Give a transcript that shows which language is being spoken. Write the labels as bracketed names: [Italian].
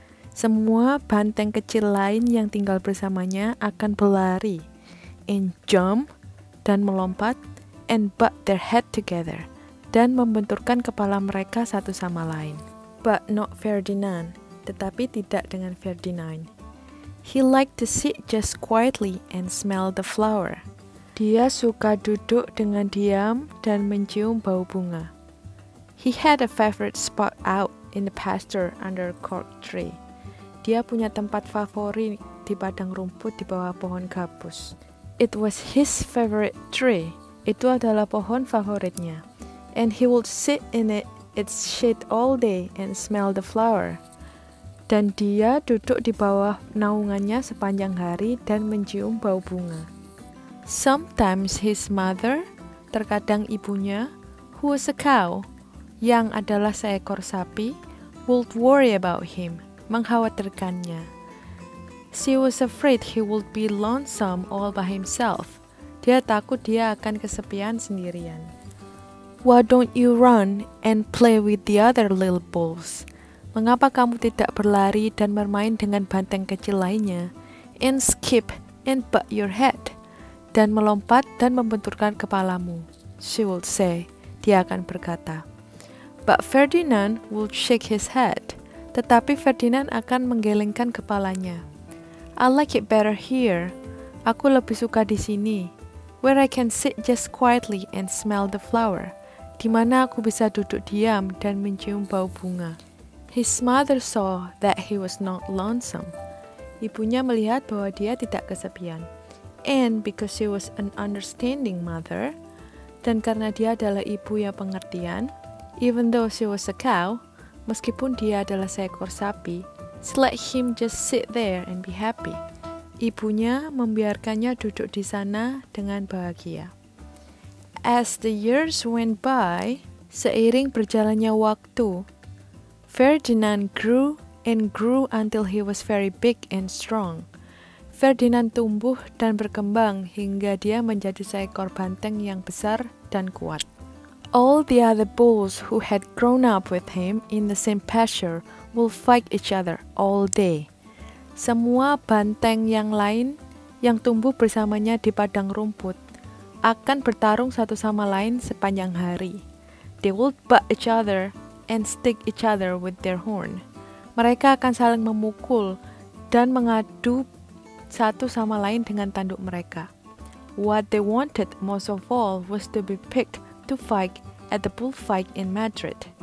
[Indonesian] Semua banteng kecil lain yang tinggal bersamanya akan berlari, [English] and jump, [Indonesian] dan melompat, [English] and butt their head together, [Indonesian] dan membenturkan kepala mereka satu sama lain. [English] But not Ferdinand, [Indonesian] tetapi tidak dengan Ferdinand. [English] He liked to sit just quietly and smell the flower. [Indonesian] Dia suka duduk dengan diam dan mencium bau bunga. [English] He had a favorite spot out in the pasture under a cork tree. [Indonesian] Dia punya tempat favorit di padang rumput di bawah pohon gabus. [English] It was his favorite tree. [Indonesian] Itu adalah pohon favoritnya. [English] And he would sit in its shade all day and smell the flower. [Indonesian] Dan dia duduk di bawah naungannya sepanjang hari dan mencium bau bunga. [English] Sometimes his mother, [Indonesian] terkadang ibunya, [English] who was a cow, [Indonesian] yang adalah seekor sapi, [English] would worry about him, [Indonesian] mengkhawatirkannya. [English] She was afraid he would be lonesome all by himself. [Indonesian] Dia takut dia akan kesepian sendirian. [English] Why don't you run and play with the other little bulls? [Indonesian] Mengapa kamu tidak berlari dan bermain dengan banteng kecil lainnya? [English] And skip and butt your head. [Indonesian] Dan melompat dan membenturkan kepalamu. [English] She would say. [Indonesian] Dia akan berkata. [English] But Ferdinand would shake his head. [Indonesian] Tetapi Ferdinand akan menggelengkan kepalanya. [English] I like it better here. [Indonesian] Aku lebih suka di sini. [English] Where I can sit just quietly and smell the flower. [Indonesian] Di mana aku bisa duduk diam dan mencium bau bunga. [English] His mother saw that he was not lonesome. [Indonesian] Ibunya melihat bahwa dia tidak kesepian. [English] And because she was an understanding mother, [Indonesian] dan karena dia adalah ibu yang pengertian, [English] even though she was a cow, [Indonesian] meskipun dia adalah seekor sapi, [English] she let him just sit there and be happy. [Indonesian] Ibunya membiarkannya duduk di sana dengan bahagia. [English] As the years went by, [Indonesian] seiring berjalannya waktu, [English] Ferdinand grew and grew until he was very big and strong. [Indonesian] Ferdinand tumbuh dan berkembang hingga dia menjadi seekor banteng yang besar dan kuat. [English] All the other bulls who had grown up with him in the same pasture will fight each other all day. [Indonesian] Semua banteng yang lain yang tumbuh bersamanya di padang rumput akan bertarung satu sama lain sepanjang hari. [English] They will butt each other and stick each other with their horn. [Indonesian] Mereka akan saling memukul dan mengadu satu sama lain dengan tanduk mereka. [English] What they wanted most of all was to be picked to fight at the bullfight in Madrid.